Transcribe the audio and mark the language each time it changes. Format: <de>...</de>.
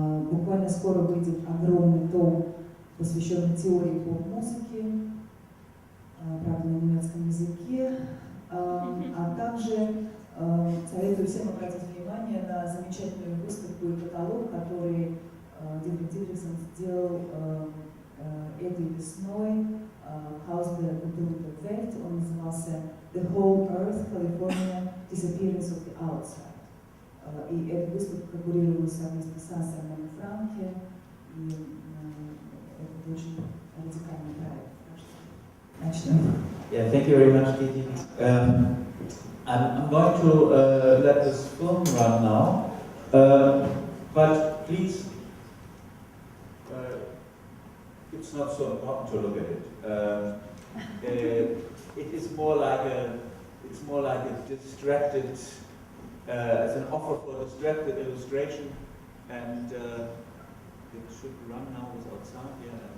<ru>Буквально скоро выйдет огромный том, посвященный теории поп-музыки, правда, на немецком языке. А также советую всем обратить внимание на замечательную выставку и каталог, который Дидрих Дидрихсен сделал этой весной в Haus der Kultur der Welt. Он назывался «The Whole Earth, California, Disappearance of the Outside». И эта выставка курировалась совместно с Ансельмом Франке, и это очень радикальный проект. Начнем.</ru> <en>Yeah, thank you very much, Didi. I'm going to let this film run now, but please, it's not so important to look at it. it is more like a distracted, as an offer for distracted illustration, and it should run now without sound. Yeah.</en>